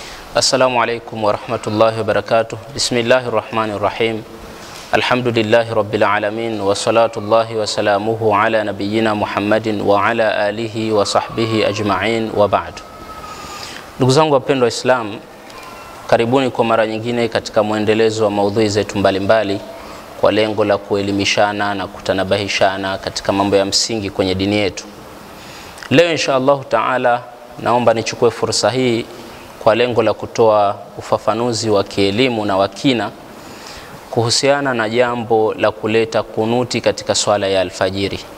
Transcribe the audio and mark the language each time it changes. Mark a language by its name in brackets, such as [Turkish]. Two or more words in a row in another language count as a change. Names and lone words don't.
[Arabic] السلام عليكم ورحمة الله وبركاته. بسم الله الرحمن الرحيم. الحمد لله رب العالمين وصلوات الله وسلامه على نبينا محمد وعلى آله وصحبه أجمعين وبعد. [Swahili] Ndugu zangu wapendwa Islam, karibuni kwa mara nyingine katika muendelezo wa maudhui zetu mbalimbali kwa lengo la kuelimishana na kutanabahishana katika mambo ya msingi kwenye dini yetu. Leo [Arabic] إن شاء الله تعالى [Swahili] naomba nichukue fursa hii kwa lengo la kutoa ufafanuzi wa kielimu na wakina kuhusiana na jambo la kuleta kunuti katika swala ya alfajiri.